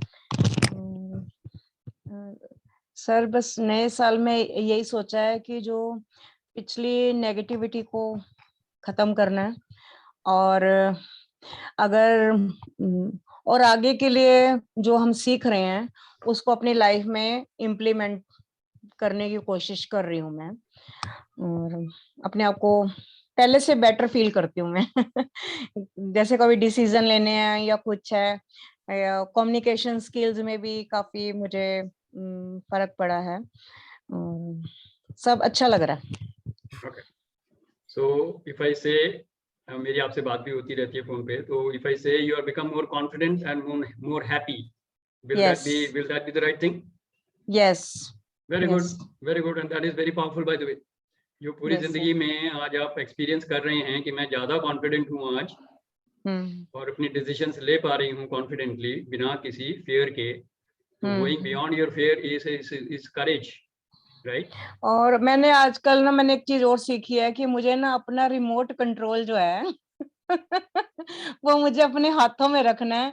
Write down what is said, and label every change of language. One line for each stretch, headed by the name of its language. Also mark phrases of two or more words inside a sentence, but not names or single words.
Hindi: सर बस नए साल में यही सोचा है कि जो पिछली नेगेटिविटी को खत्म करना है, और और आगे के लिए जो हम सीख रहे हैं उसको अपनी लाइफ में इम्प्लीमेंट करने की कोशिश कर रही हूँ मैं, और अपने आप को पहले से बेटर फील करती हूँ मैं। जैसे कभी डिसीजन लेने हैं या कुछ है,
English: communication skills
Hindi: में भी काफी मुझे फर्क पड़ा है। सब अच्छा लग रहा है।
English: Okay. So if I say,
Hindi: मेरी आपसे बात भी होती रहती है फोन पे, तो
English: if I say you are become more confident and more happy, will Yes. that be the right thing? Yes. Very good, Yes. very good, and that is very powerful by the way.
Hindi: जो पूरी
English: Yes, sir.
Hindi: जिंदगी में आज आप एक्सपीरियंस कर रहे हैं कि मैं ज्यादा कॉन्फिडेंट हूँ आज और अपनी डिसीजंस ले पा रही हूँ कॉन्फिडेंटली बिना किसी फियर के, तो
English: going beyond your fear is courage, right?
Hindi: और मैंने आजकल ना मैंने एक चीज और सीखी है कि मुझे ना अपना
English: remote control
Hindi: जो है वो मुझे अपने हाथों में रखना है।